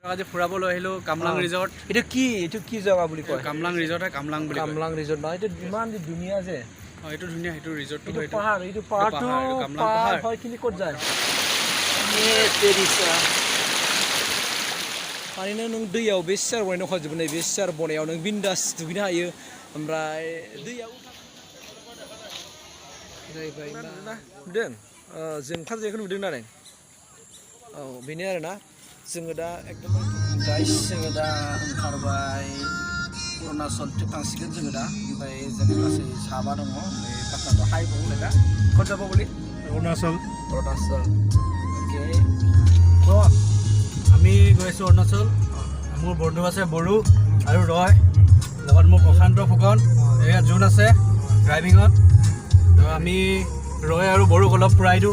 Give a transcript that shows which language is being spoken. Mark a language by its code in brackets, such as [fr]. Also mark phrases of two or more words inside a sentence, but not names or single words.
[as] আজি ফুৰাবলৈ আহিলো কামলাং ৰিজৰ্ট। এইটো কি জায়গা বুলি কয়? কামলাং ৰিজৰ্ট কামলাং বুলি কয়। কামলাং ৰিজৰ্ট না এইটো ইমান ধুনীয়া যে। এইটো ধুনীয়া সেইটো ৰিজৰ্টটো হয়। এইটো পাহাৰটো কামলাং পাহাৰ হয় কিনি ক'ত যায়? [brx] माने नों दैयाव बे सियार बनायनो खजोबनाय बे सियार बनायाव नों बिन्दास दुगैनो हायो ओमफ्राय दैयाव जाहैबाय नुदों जों ओंखार जायखौ नुदों नालाय औ बेनो आरोना जोङो दा एकदम गाइस जोङो दा ओंखारबाय अरुणाचल थांसिगोन जोङो दा ओमफ्राय जों गासै साबा दङ ओमफ्राय पाटनाखौ हाइ बुंलाय दा [as] ক'ত যাব বুলি অৰুণাচল ओके তো আমি গৈ আছোঁ অৰুণাচল। মোৰ বন্ধু আছে বড়ো আৰু ৰয়, লগত মোৰ প্ৰশান্ত ফুকন, এয়া জোন আছে ড্ৰাইভিঙত। তো আমি ৰয় আৰু বড়োক অলপ ফুৰাই দিওঁ।